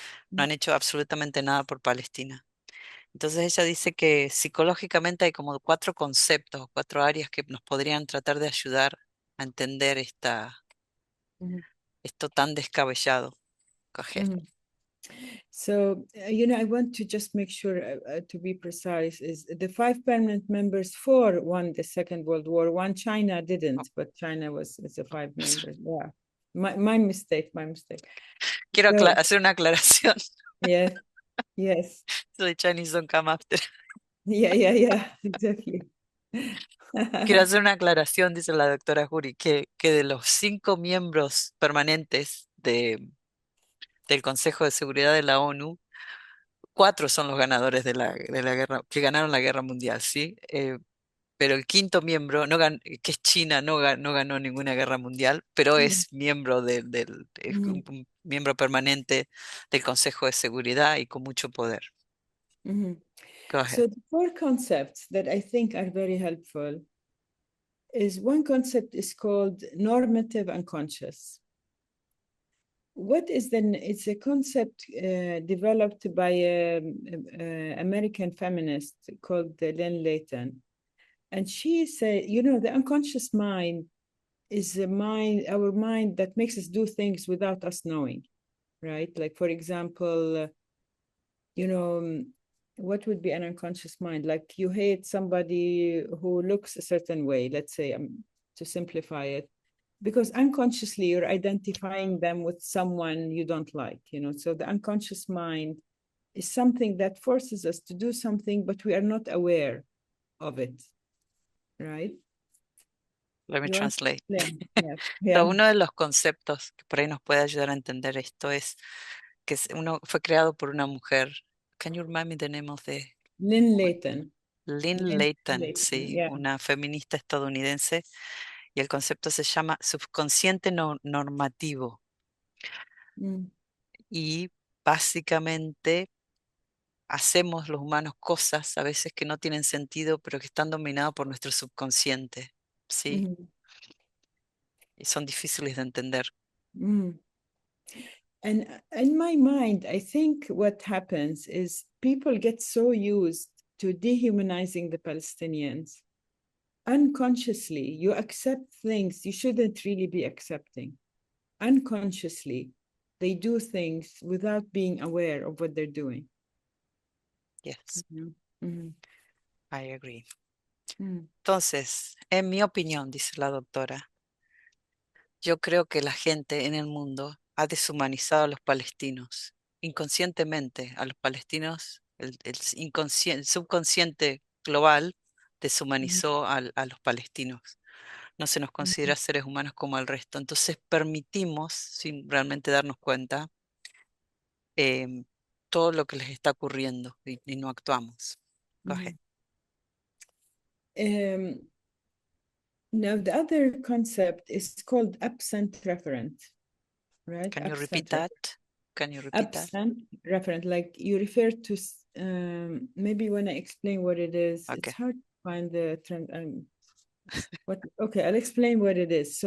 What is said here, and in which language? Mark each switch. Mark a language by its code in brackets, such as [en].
[es] No han hecho absolutamente nada por Palestina. Entonces ella dice que psicológicamente hay como 4 conceptos, 4 áreas que nos podrían tratar de ayudar a entender esto tan descabellado. [en] Go ahead. So, I want to just make sure to be precise, is the 5 permanent members, 4 won the Second World War, 1 China didn't, but China was the 5 members. Yeah, my mistake. [es] Quiero [en] So, [es] hacer una aclaración. [en] Yes. So the Chinese don't come after. Yeah, exactly. [es] Quiero hacer una aclaración, dice la doctora Juri, que de los 5 miembros permanentes del Consejo de Seguridad de la ONU, 4 son los ganadores de la guerra, que ganaron la guerra mundial, ¿sí? Pero el 5.º miembro, que es China, no ganó ninguna guerra mundial, pero es miembro es un miembro permanente del Consejo de Seguridad y con mucho poder. [en] Go ahead. So the 4 concepts that I think are very helpful is, one concept is called normative unconscious. It's a concept developed by an American feminist called Lynn Layton. And she said, the unconscious mind is our mind that makes us do things without us knowing, right? Like, for example, what would be an unconscious mind? Like, you hate somebody who looks a certain way, let's say, to simplify it, because unconsciously you're identifying them with someone you don't like, so the unconscious mind is something that forces us to do something, but we are not aware of it, right? Let me translate. Yeah. [es] Uno de los conceptos que por ahí nos puede ayudar a entender esto es que uno fue creado por una mujer. [en] Can you remind me the name of the... Lynn Layton. [es] Lynn Layton, sí, [en] yeah. [es] una feminista estadounidense, y el concepto se llama subconsciente normativo. Y básicamente hacemos los humanos cosas a veces que no tienen sentido, pero que están dominadas por nuestro subconsciente, ¿sí? Y son difíciles de entender. [en] And in my mind, I think what happens is people get so used to dehumanizing the Palestinians. Unconsciously, you accept things you shouldn't really be accepting. Unconsciously, they do things without being aware of what they're doing. Yes. I agree. [es] Entonces, en mi opinión, dice la doctora, yo creo que la gente en el mundo ha deshumanizado a los palestinos, inconscientemente a los palestinos, el subconsciente global deshumanizó a los palestinos. No se nos considera seres humanos como el resto. Entonces permitimos, sin realmente darnos cuenta, todo lo que les está ocurriendo y no actuamos. [en] Go ahead. Now the other concept is called absent referent, right? Can you Absent repeat that? Can you repeat that? Absent referent, like you refer to, maybe when I explain what it is, Okay. it's hard to find the trend. Okay, I'll explain what it is.